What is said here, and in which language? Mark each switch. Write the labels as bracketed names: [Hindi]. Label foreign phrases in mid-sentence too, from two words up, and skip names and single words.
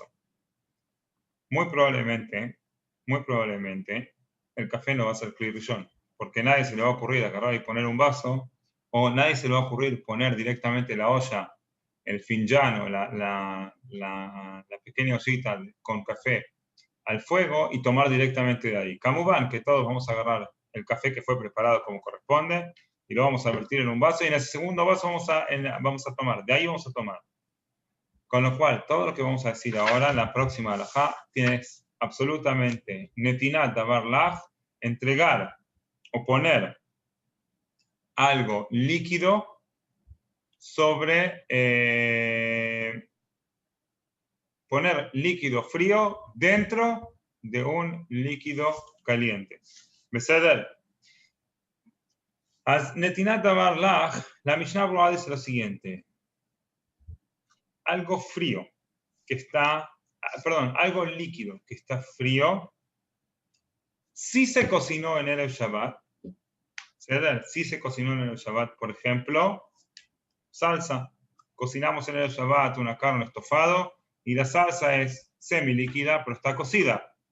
[Spanish] Muy probablemente, el café no va a ser clivillón, porque nadie se le va a ocurrir agarrar y poner un vaso, o nadie se le va a ocurrir poner directamente la olla, el finján o la pequeña ollita con café al fuego y tomar directamente de ahí. Camubán, que todos vamos a agarrar el café que fue preparado como corresponde y lo vamos a vertir en un vaso y en ese segundo vaso vamos a tomar, de ahí vamos a tomar. Con lo cual, todo lo que vamos a decir ahora, la próxima halajá, tienes absolutamente [Hebrew] נתינת דבר לח, [Spanish] entregar o poner algo líquido sobre, poner líquido frío dentro de un líquido caliente. ¿Beseder? [Hebrew] נתינת דבר לח, [Spanish] la Mishnah Berurah dice lo siguiente. Algo frío que está, algo líquido que está frío, si se cocinó en el Shabbat, si se cocinó en el Shabbat, por ejemplo, salsa, cocinamos en el Shabbat una carne estofado y la salsa es semilíquida, pero está cocida.